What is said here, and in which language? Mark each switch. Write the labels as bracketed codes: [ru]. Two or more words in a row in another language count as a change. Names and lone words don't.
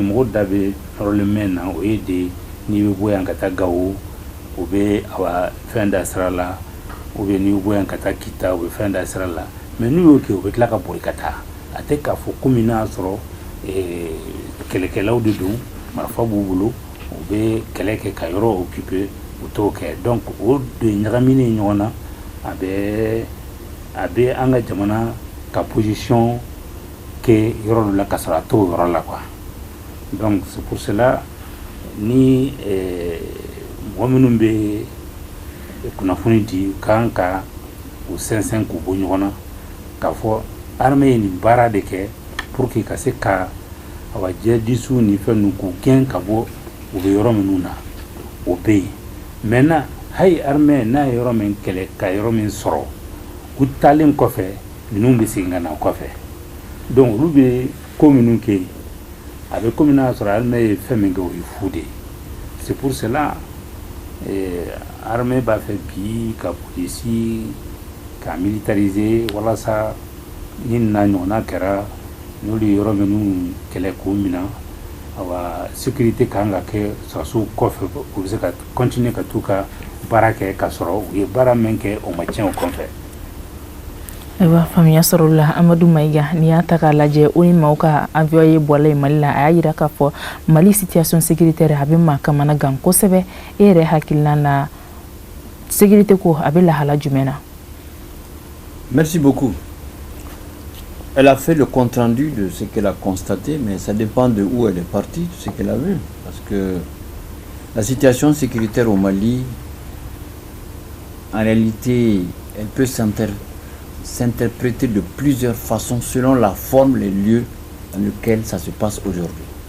[bm] mɔgɔ da bɛ nɔrɔlen min na o ye de n'i bɛ bɔ yan ka taa Gawo o bɛ fɛn da sira la [fr] ou bien [bm] n'i bɛ bɔ yan ka taa Kita o bɛ fɛn da sira la mais n'u y'o kɛ o bɛ tila ka boli ka taa a tɛ k'a fɔ komi n'a sɔrɔ kɛlɛkɛlaw de don marifa b'u bolo u bɛ kɛlɛ kɛ ka yɔrɔ occuper u t'o kɛ donc o de ɲagaminen ɲɔgɔn na a bɛ an ka jamana ka position kɛ yɔrɔ dɔ la ka sɔrɔ a t'o yɔrɔ la [fr] quoi donc c'est pour cela [bm] ni mɔgɔ minnu bɛ kunnafoni di kan ka u sɛnsɛn k'u bɔ ɲɔgɔn na k'a fɔ armée ye nin baara de kɛ [fr] pour que [bm] ka se ka jihadistes ni fɛn ninnu k'u gɛn ka bɔ u bɛ yɔrɔ minnu na o bɛ yen maintenant hali armée n'a ye yɔrɔ min kɛlɛ ka yɔrɔ min sɔrɔ u taalen kɔfɛ ninnu bɛ segin ka na kɔfɛ donc olu bɛ ko minnu kɛ a bɛ komi n'a sɔrɔ armée ye fɛn min kɛ o ye fu de ye [fr] c'est pour cela [bm] armée b'a fɛ bi ka polisi ka militariser walasa ni na ɲɔgɔnna kɛra n'olu ye yɔrɔ minnu kɛlɛ k'o minɛ sécurité kan ka kɛ sɔrɔsiw kɔfɛ u bɛ se ka continuer ka t'u ka baara kɛ ka sɔrɔ u ye baara min kɛ o ma tiɲɛ o kɔfɛ. Ayiwa faamuya sɔrɔ la Amadou Maïga n'i y'a ta k'a lajɛ ONU maaw ka avion ye bɔla Mali la a y'a jira k'a fɔ Mali [fr] situation sécuritaire [bm] a bɛ maa kamana gan kosɛbɛ e yɛrɛ hakilina na sécurité ko a bɛ lahala jumɛn na? [fr] Merci beaucoup. Elle a fait le compte-rendu de ce qu'elle a constaté, mais ça dépend de où elle est partie, de ce qu'elle a vu. Parce que la situation sécuritaire au Mali, en réalité, elle peut s'interpréter de plusieurs façons selon la forme, les lieux dans lesquels ça se passe aujourd'hui.